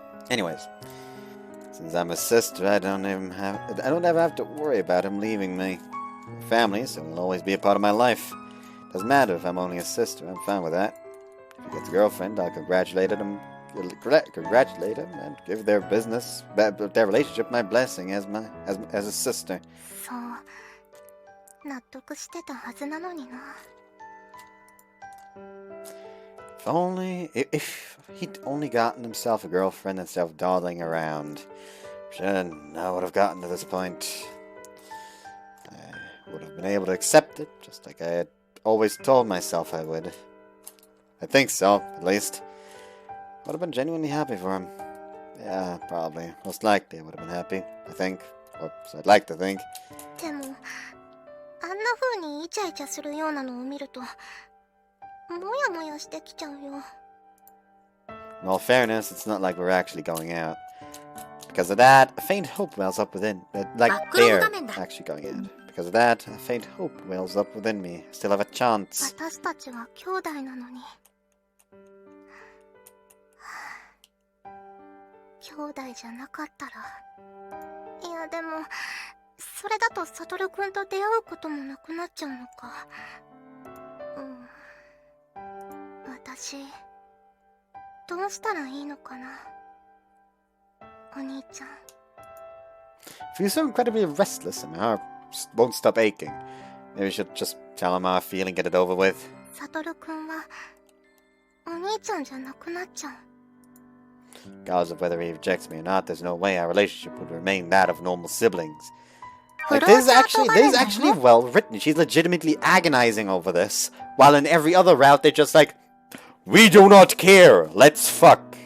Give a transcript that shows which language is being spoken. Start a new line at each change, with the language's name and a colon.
English: Anyways, since I'm a sister, I don't ever have to worry about him leaving me. My family, so he'll always be a part of my life. Doesn't matter if I'm only a sister, I'm fine with that. If he gets a girlfriend, I'll congratulate him and give their relationship my blessing as a sister.
Japanese: そう納得してたはずなのにな。
English: If he'd only gotten himself a girlfriend instead of dawdling around. Should I would have gotten to this point. I would have been able to accept it, just like I had always told myself I would. I think so, at least. Would have been genuinely happy for him. Yeah, probably. Most likely I would have been happy, I think. Or so I'd like to think.
Japanese: でも、あんな風にイチャイチャするようなのを見ると、もやもやしてきちゃうよ。
English: In all fairness, it's not like we're actually going out. Because of that, a faint hope wells up within. Like they're actually going out. Because of that, a faint hope wells up within me. I still have a chance.
Japanese: 私たちは兄弟なのに。兄弟じゃなかったら。いやでも、それだとサトルくんと出会うこともなくなっちゃうのか。私、どうしたらいいのかな。お兄ちゃん。
English: I feel so incredibly restless and my heart won't stop aching. Maybe we should just tell him how I feel and get it over with.
Japanese: サトルくんは、お兄ちゃんじゃなくなっちゃう。
English: Regardless of whether he rejects me or not, there's no way our relationship would remain that of normal siblings. Like, this is actually well written. She's legitimately agonizing over this, while in every other route they're just like, we do not care, let's fuck.